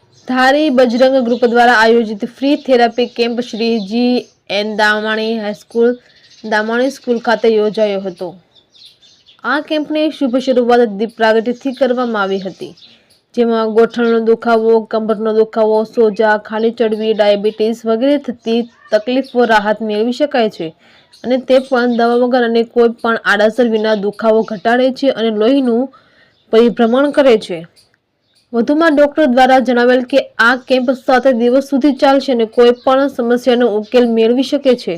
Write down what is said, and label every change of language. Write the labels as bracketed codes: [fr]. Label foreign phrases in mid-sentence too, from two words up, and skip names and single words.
[gu] ધારી બજરંગ ગ્રુપ દ્વારા આયોજિત [en] free therapy camp [gu] श्री जी.एन. દામાણી હાઈસ્કૂલ દામાણી સ્કૂલ ખાતે યોજાયો હતો। આ કેમ્પની શુરુઆત દીપ પ્રાગટ્યથી કરવામાં આવી હતી, જેમાં ગોઠણનો દુખાવો, કમરનો દુખાવો, સોજા, ખાલી ચઢવી, ડાયબિટીઝ વગેરે થતી તકલીફો રાહત મેળવી શકાય છે અને તે પણ દવા વગર અને કોઈ પણ આડઅસર વિના દુખાવો ઘટાડે છે અને લોહીનું પરિભ્રમણ કરે છે। વધુમાં ડોક્ટર દ્વારા જણાવેલ કે આ કેમ્પ 7 દિવસ સુધી ચાલશે અને કોઈ પણ સમસ્યાનો ઉકેલ મેળવી શકે છે।